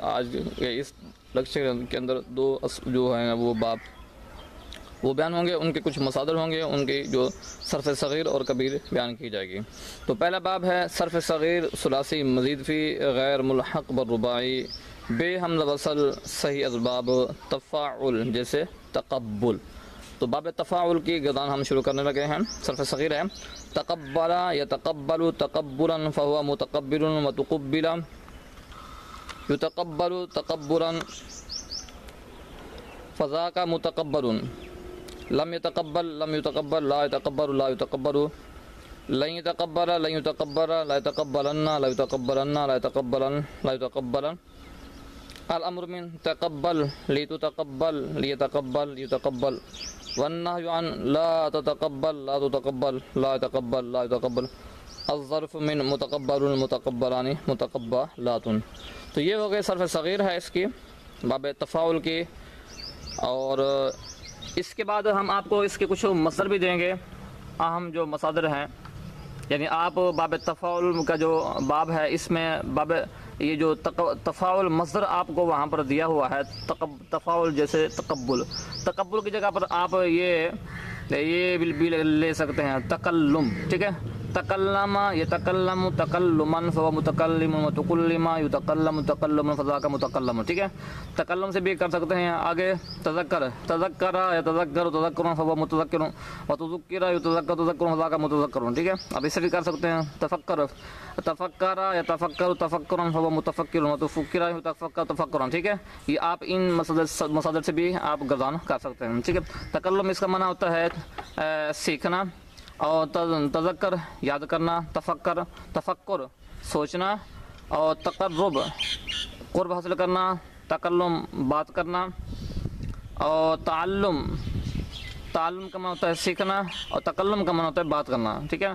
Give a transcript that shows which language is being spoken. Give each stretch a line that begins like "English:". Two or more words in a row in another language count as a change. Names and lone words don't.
Urdu: آج اس لیکچر کے اندر 2 جو ہیں وہ باب وہ بیان ہوں گے، ان کے کچھ مصادر ہوں گے، ان کی جو صرف صغیر اور کبیر بیان کی جائے گی۔ تو پہلا باب ہے صرف صغیر
Arabic: ثلاثی مزید فی غیر ملحق بالرباعی
Urdu: بے حمز وصل صحیح اسباب تفاعل جیسے تقبل۔ تو باب تفاعل کی گردان ہم شروع کرنے لگے ہیں۔
Arabic: صرف صغیر ہے تقبل یتقبل تقبلا فهو متقبل وتقبل یتقبل تقبلا فذاك متقبل لم يتقبل لم يتقبل لا يتقبل لا يتقبل لن يتقبل لن يتقبل لا يتقبلن لا يتقبلن لا يتقبلن لا يتقبلن الامر من تقبل لتتقبل ليتقبل يتقبل والنهي عن لا تتقبل لا تتقبل لا يتقبل لا يتقبل الظرف من متقبل متقبلان متقبلات۔
Urdu: تو یہ ہو گئے صرف صغیر ہے اس کی باب تفاعل کی، اور اس کے بعد ہم آپ کو اس کے کچھ مصدر بھی دیں گے، اہم جو مصادر ہیں۔ یعنی آپ باب تفاعل کا جو باب ہے اس میں باب یہ جو تفاعل مصدر آپ کو وہاں پر دیا ہوا ہے، تفاعل جیسے تقبل کی جگہ پر آپ یہ بھی لے سکتے ہیں تکلم، ٹھیک ہے۔
Arabic: تکلم یتکلم تکلما فهو متکلم وتکلم یتکلم تکلما فذاک متکلم،
Urdu: ٹھیک ہے۔ تکلم سے بھی کر سکتے ہیں۔ آگے
Arabic: تذکر یتذکر تذکرا فهو متذکر وتذکر یتذکر تذکرا فذاک متذکر،
Urdu: ٹھیک ہے۔ اب اسے بھی کر سکتے ہیں
Arabic: تفکر یتفکر تفکرا فهو متفکر وتفکر یتفکر تفکرا،
Urdu: ٹھیک ہے۔ یہ آپ ان مصادر سے بھی آپ گردان کر سکتے ہیں، ٹھیک ہے۔ تکلم اس کا معنی ہوتا ہے سیکھنا، اور تذکر یاد کرنا، تفکر سوچنا، اور تقرب قرب حاصل کرنا، تکلم بات کرنا، اور تعلم کا معنی ہوتا ہے سیکھنا، اور تکلم کا معنی ہوتا ہے بات کرنا، ٹھیک ہے۔